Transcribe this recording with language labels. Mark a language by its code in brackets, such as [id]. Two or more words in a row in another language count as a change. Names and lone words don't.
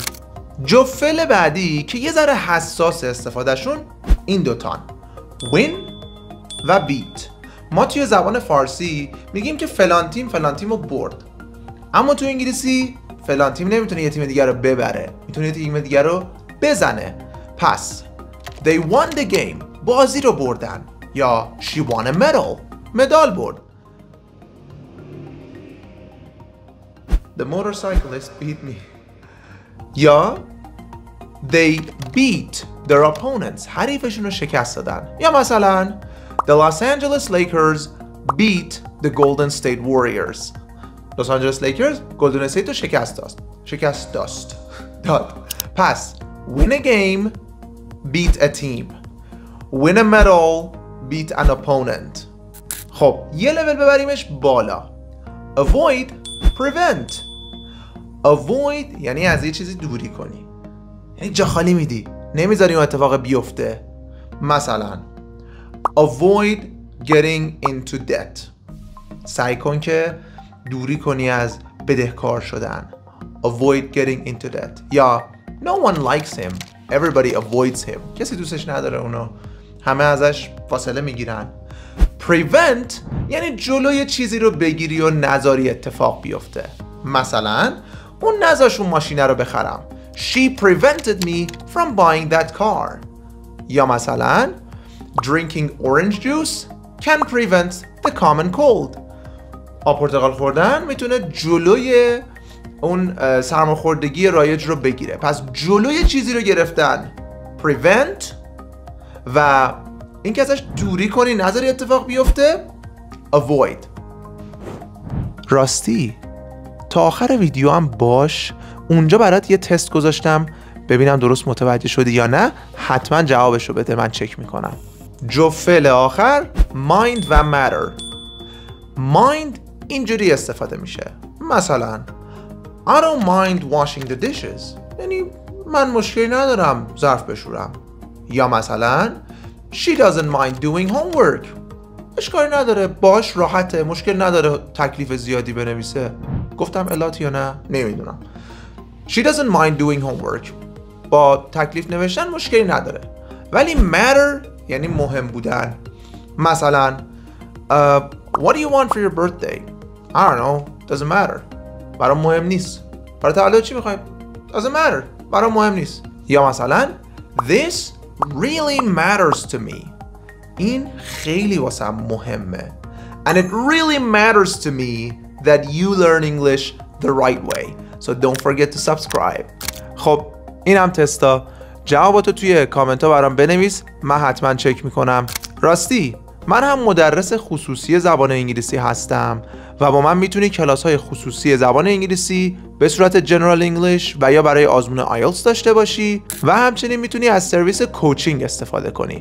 [fa] جفت فعل بعدی که یه ذره حساس استفادهشون این دوتان، win و beat. ما توی زبان فارسی میگیم که فلان تیم رو برد، اما تو انگلیسی فلان تیم نمیتونه یه تیم دیگر رو ببره، میتونه یه تیم دیگر رو بزنه. [en] پس they won the game، [fa] بازی رو بردن، یا [en] she won a medal، [fa] مدال برد. [en] The motorcyclist beat me. یا they beat their opponents، [fa] حریفشون رو شکست دادن. [en] یا مثلا the Los Angeles Lakers beat the Golden State Warriors. [fa] Los Angeles Lakers Golden State رو شکست داد. [en] پس win a game beat a team، win a medal beat an opponent. [fa] خب یه لول ببریمش بالا. [en] avoid prevent. [fa] avoid یعنی از یه چیزی دوری کنی، یعنی جا خالی میدی، نمیذاری اون اتفاق بیفته. [en] مثلا avoid getting into debt، [fa] سعی کن که دوری کنی از بدهکار شدن. [en] avoid getting into debt. یا no one likes him everybody avoids him، [fa] کسی دوستش نداره اونو، همه ازش فاصله میگیرن. prevent یعنی جلوی چیزی رو بگیری و نذاری اتفاق بیفته. مثلا اون نذاش اون ماشینه رو بخرم. [en] She prevented me from buying that car. یا مثلا drinking orange juice can prevent the common cold. [fa] آب پرتقال خوردن میتونه جلوی اون سرماخوردگی رایج رو بگیره. پس جلوی چیزی رو گرفتن prevent و این که ازش دوری کنی نذاری اتفاق بیفته avoid. راستی تا آخر ویدیو هم باش، اونجا برات یه تست گذاشتم ببینم درست متوجه شدی یا نه. حتما جوابشو بده، من چک میکنم. جفت فعل آخر mind و matter. mind اینجوری استفاده میشه، مثلا [en] I don't mind washing the dishes، [fa] یعنی من مشکلی ندارم ظرف بشورم. یا مثلا [en] she doesn't mind doing homework، [fa] اشکالی نداره، باش راحته، مشکل نداره تکلیف زیادی بنویسه. گفتم الات یا نه نمیدونم. [en] She doesn't mind doing homework. [fa] با تکلیف نوشتن مشکلی نداره. ولی matter یعنی مهم بودن. مثلا [en] what do you want for your birthday? I don't know. Doesn't matter. [fa] برام مهم نیست. برای تولد چی میخوایم؟ [en] Doesn't matter. [fa] برام مهم نیست. [en] یا مثلا this really matters to me. [fa] این خیلی واسم مهمه. [en] And it really matters to me that you learn English the right way. So don't forget to subscribe. [fa] خب اینم تستا. جواباتو توی کامنت ها برام بنویس، من حتما چک میکنم. راستی من هم مدرس خصوصی زبان انگلیسی هستم و با من میتونی کلاس های خصوصی زبان انگلیسی به صورت [en] general English [fa] و یا برای آزمون آیلتس داشته باشی و همچنین میتونی از سرویس کوچینگ استفاده کنی.